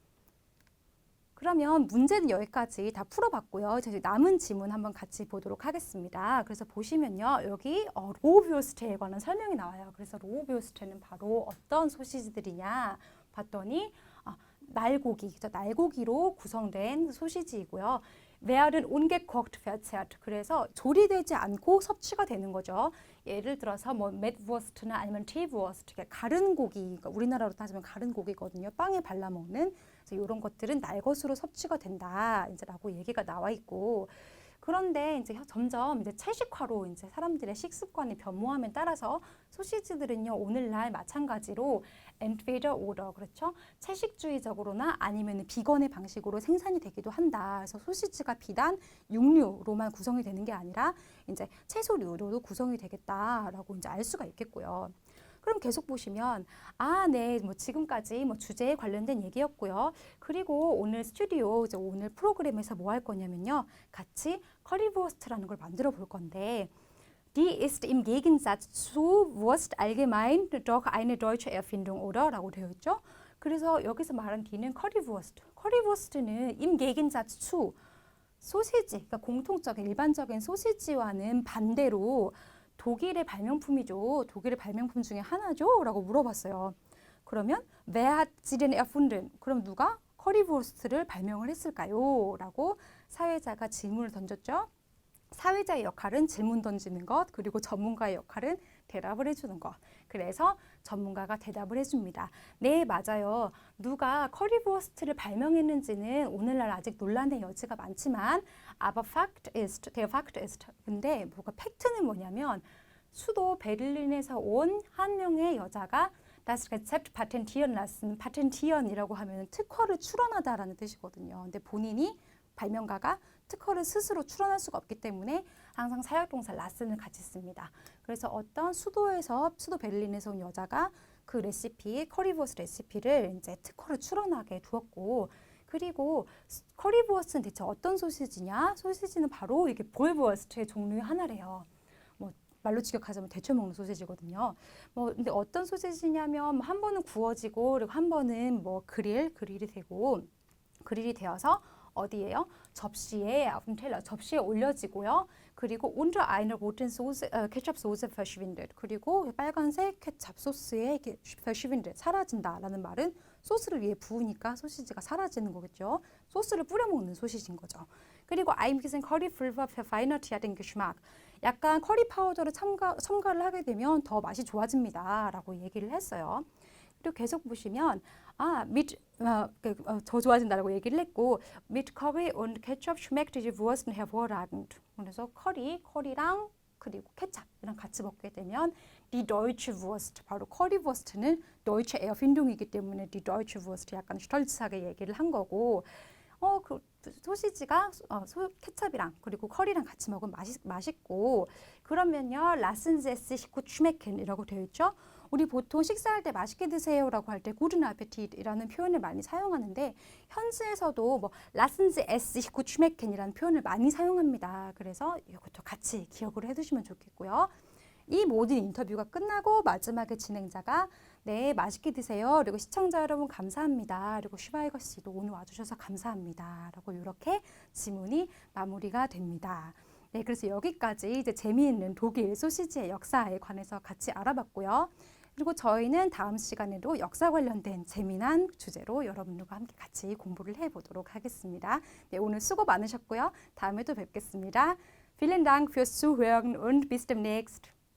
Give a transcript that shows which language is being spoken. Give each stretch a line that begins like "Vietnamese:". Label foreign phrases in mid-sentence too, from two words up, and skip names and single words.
Korean: 그러면 문제는 여기까지 다 풀어봤고요. 이제 남은 지문 한번 같이 보도록 하겠습니다. 그래서 보시면요. 여기 로브요스트에 관한 설명이 나와요. 그래서 로브요스트는 바로 어떤 소시지들이냐 봤더니 날고기, 날고기로 구성된 소시지이고요.
German: werden ungekocht verzehrt.
Korean: 그래서 조리되지 않고 섭취가 되는 거죠. 예를 들어서 뭐 metwurst나 아니면 teewurst, 가른 고기, 그러니까 우리나라로 따지면 가른 고기거든요. 빵에 발라 먹는. 그래서 이런 것들은 날 것으로 섭취가 된다. 이제라고 얘기가 나와 있고. 그런데 이제 점점 이제 채식화로 이제 사람들의 식습관이 변모함에 따라서 소시지들은요 오늘날 마찬가지로
German: entweder oder
Korean: 그렇죠 채식주의적으로나 아니면 비건의 방식으로 생산이 되기도 한다. 그래서 소시지가 비단 육류로만 구성이 되는 게 아니라 이제 채소류로도 구성이 되겠다라고 이제 알 수가 있겠고요. 그럼 계속 보시면 네, 뭐 지금까지 뭐 주제에 관련된 얘기였고요. 그리고 오늘 스튜디오 이제 오늘 프로그램에서 뭐 할 거냐면요, 같이 커리브어스트라는 걸 만들어 볼 건데,
German: Die ist im Gegensatz zu Wurst allgemein doch eine deutsche Erfindung, oder?
Korean: 라고 되어 있죠. 그래서 여기서 말한 D는 커리브어스트. 커리브어스트는
German: im Gegensatz zu
Korean: 소시지, 그러니까 공통적인 일반적인 소시지와는 반대로 독일의 발명품이죠. 독일의 발명품 중에 하나죠? 라고 물어봤어요. 그러면
German: wer hat sie denn erfunden?
Korean: 그럼 누가 커리브어스트를 발명을 했을까요? 라고 사회자가 질문을 던졌죠. 사회자의 역할은 질문 던지는 것, 그리고 전문가의 역할은 대답을 해주는 것. 그래서 전문가가 대답을 해줍니다. 네, 맞아요. 누가 커리브어스트를 발명했는지는 오늘날 아직 논란의 여지가 많지만
German: aber der Fakt ist.
Korean: 근데 뭐가 팩트는 뭐냐면 수도 베를린에서 온 한 명의 여자가
German: das Rezept patentieren lassen.
Korean: patentieren 이라고 하면 특허를 출원하다라는 뜻이거든요. 근데 본인이 발명가가 특허를 스스로 출원할 수가 없기 때문에 항상 사역동사 lassen을 같이 씁니다. 그래서 어떤 수도 베를린에서 온 여자가 그 레시피, 커리브어스트 레시피를 이제 특허를 출원하게 두었고, 그리고 커리브어스트는 대체 어떤 소시지냐? 소시지는 바로 이게 볼브어스트의 종류의 하나래요. 뭐 말로 직역하자면 데쳐 먹는 소시지거든요. 근데 어떤 소시지냐면 한 번은 구워지고 그리고 한 번은 뭐 그릴이 되어서 어디에요? 접시에 접시에 올려지고요.
German: 그리고 unter einer roten Soße,
Korean: 케첩 소스 verschwindet. 그리고 빨간색 케첩 소스에 이렇게 verschwindet, 사라진다라는 말은 소스를 위에 부으니까 소시지가 사라지는 거겠죠. 소스를 뿌려 먹는 소시지인 거죠.
German: 그리고 ein bisschen Currypulver verfeinert ja den Geschmack.
Korean: 약간 커리 파우더를 첨가를 하게 되면 더 맛이 좋아집니다라고 얘기를 했어요. 그리고 계속 보시면 더 좋아진다라고 얘기를 했고
German: mit Curry und Ketchup schmeckt die Wurst hervorragend.
Korean: 그래서 커리랑 그리고 케찹이랑 같이 먹게 되면
German: die deutsche Wurst,
Korean: 바로 커리버스트는
German: deutsche Erfindung
Korean: 이기 때문에
German: die deutsche Wurst
Korean: 약간 stolz하게 얘기를 한 거고 그 소시지가 케찹이랑 그리고 커리랑 같이 먹으면 맛있고 그러면요
German: lassen Sie es sich gut schmecken
Korean: 이라고 되어 있죠. 우리 보통 식사할 때 맛있게 드세요라고 할 때
German: guten Appetit
Korean: 이라는 표현을 많이 사용하는데 현지에서도 뭐
German: lassen Sie es sich gut schmecken
Korean: 이라는 표현을 많이 사용합니다. 그래서 이것도 같이 기억을 해두시면 좋겠고요. 이 모든 인터뷰가 끝나고 마지막에 진행자가 네, 맛있게 드세요. 그리고 시청자 여러분 감사합니다. 그리고 슈바이거 씨도 오늘 와주셔서 감사합니다. 라고 이렇게 지문이 마무리가 됩니다. 네, 그래서 여기까지 이제 재미있는 독일 소시지의 역사에 관해서 같이 알아봤고요. 그리고 저희는 다음 시간에도 역사 관련된 재미난 주제로 여러분들과 함께 같이 공부를 해보도록 하겠습니다. 네, 오늘 수고 많으셨고요. 다음에 또 뵙겠습니다.
German: Vielen Dank fürs Zuhören und bis demnächst.